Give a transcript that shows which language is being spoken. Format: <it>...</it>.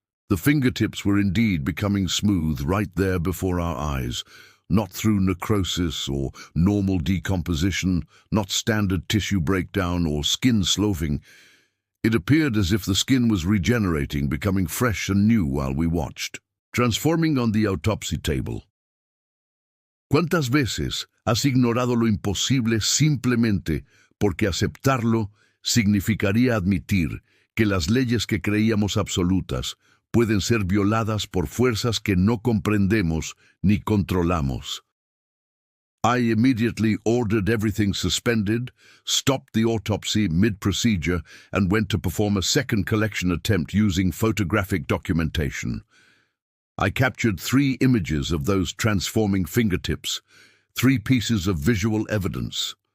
<en>The fingertips were indeed becoming smooth right there before our eyes, not through necrosis or normal decomposition, not standard tissue breakdown or skin sloughing. It appeared as if the skin was regenerating, becoming fresh and new while we watched. Transforming on the autopsy table.</en> <es>¿Cuántas veces has ignorado lo imposible simplemente porque aceptarlo significaría admitir que las leyes que creíamos absolutas pueden ser violadas por fuerzas que no comprendemos ni controlamos?</es> <en>I immediately ordered everything suspended, stopped the autopsy mid-procedure, and went to perform a second collection attempt using photographic documentation. I captured 3 images of those transforming fingertips, 3 pieces of visual evidence.</en>